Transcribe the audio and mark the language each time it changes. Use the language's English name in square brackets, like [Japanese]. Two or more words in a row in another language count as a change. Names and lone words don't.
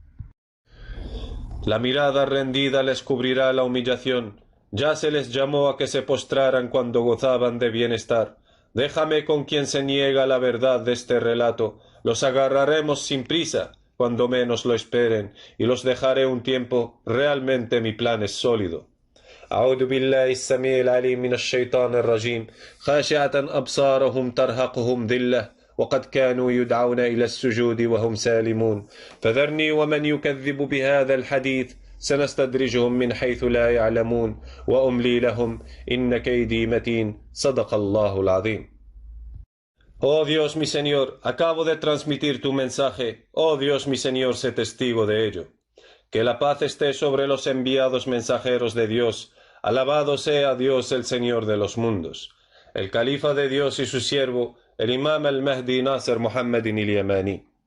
[Spanish] La mirada rendida les cubrirá la humillación. Ya se les llamó a que se postraran cuando gozaban de bienestar. Déjame con quien se niega la verdad de este relato. Los agarraremos sin prisa, cuando menos lo esperen, y los dejaré un tiempo. Realmente mi plan es sólido. [Arabic] أعوذ بالله السميع العليم من الشيطان الرجيم خاشعة أبصارهم ترهقهم ذلة وقد كانوا يدعون إلى السجود وهم سالمون فذرني ومن يكذب بهذا الحديث سنستدرجهم من حيث لا يعلمون وأملي لهم إن كيدي متين صدق الله العظيم. [Spanish] Oh Dios mi Señor, acabo de transmitir tu mensaje. Oh Dios mi Señor, sé testigo de ello. Que la paz esté sobre los enviados mensajeros de Dios. Alabado sea Dios el Señor de los mundos. El califa de Dios y su siervo, el imam al-Mahdi Nasser Muhammad al-Yamani.